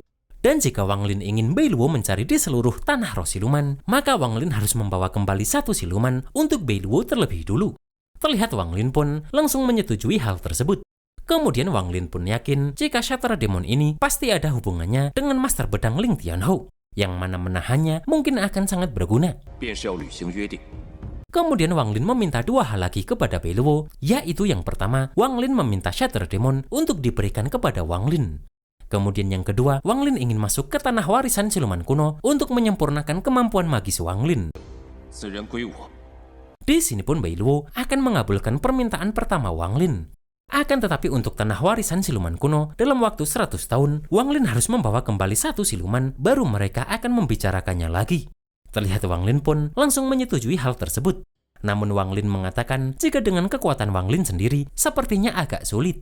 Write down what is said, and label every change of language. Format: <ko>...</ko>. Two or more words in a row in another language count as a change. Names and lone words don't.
<id>Dan jika Wang Lin ingin Beiluo mencari di seluruh tanah roh siluman, maka Wang Lin harus membawa kembali satu siluman untuk Beiluo terlebih dulu. Terlihat Wang Lin pun langsung menyetujui hal tersebut. Kemudian Wang Lin pun yakin jika Shatter Demon ini pasti ada hubungannya dengan Master Pedang Ling Tianhou, yang mana menahannya mungkin akan sangat berguna.</id> <zh>便是要履行约定。</zh> <id>Kemudian Wang Lin meminta dua hal lagi kepada Beiluo, yaitu yang pertama, Wang Lin meminta Shatter Demon untuk diberikan kepada Wang Lin. Kemudian yang kedua, Wang Lin ingin masuk ke tanah warisan siluman kuno untuk menyempurnakan kemampuan magis Wang Lin.</id> <zh>此人归我。</zh> <id>Di sini pun Beiluo akan mengabulkan permintaan pertama Wang Lin. Akan tetapi untuk tanah warisan siluman kuno, dalam waktu 100 tahun, Wang Lin harus membawa kembali satu siluman, baru mereka akan membicarakannya lagi. Terlihat Wang Lin pun langsung menyetujui hal tersebut. Namun Wang Lin mengatakan jika dengan kekuatan Wang Lin sendiri, sepertinya agak sulit.</id>